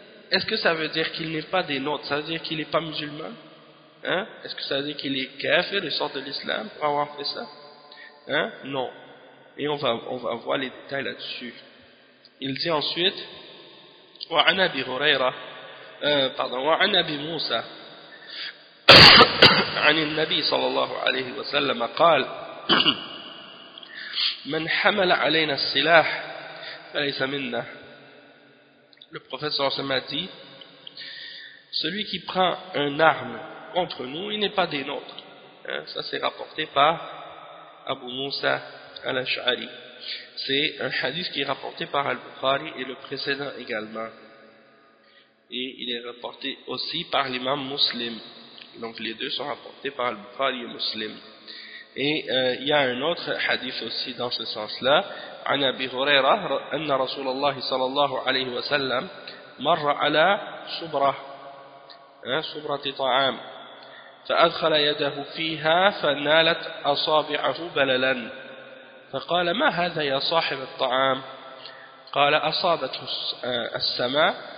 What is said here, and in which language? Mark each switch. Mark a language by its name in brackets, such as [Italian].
[French] Est-ce que ça veut dire qu'il n'est pas des nôtres? Ça veut dire qu'il n'est pas musulman? Est-ce que ça veut dire qu'il est kafir, il sort de l'islam pour avoir fait ça? Non. Et on va voir les détails là-dessus. Il dit ensuite: [Arabic] وعن ابي هريره [French] pardon, [Arabic] وعن ابي موسى عن النبي صلى الله عليه وسلم قال: من حمل علينا السلاح فليس منا. [French] Le prophète sallallahu alayhi wa sallam a dit: celui qui prend une arme contre nous, il n'est pas des nôtres. Ça c'est rapporté par Abu Musa al-Ash'ari. C'est un hadith qui est rapporté par Al-Bukhari et le précédent également. Et il est rapporté aussi par l'imam Muslim. Donc les deux sont rapportés par Al-Bukhari et Muslim. Et il y a un autre hadith aussi dans ce sens-là. [Arabic] عن أبي هريرة أن رسول الله صلى الله عليه وسلم مر على صبرة صبرة طعام فأدخل يده فيها فنالت أصابعه بللا فقال: ما هذا يا صاحب الطعام؟ قال: أصابته السماء.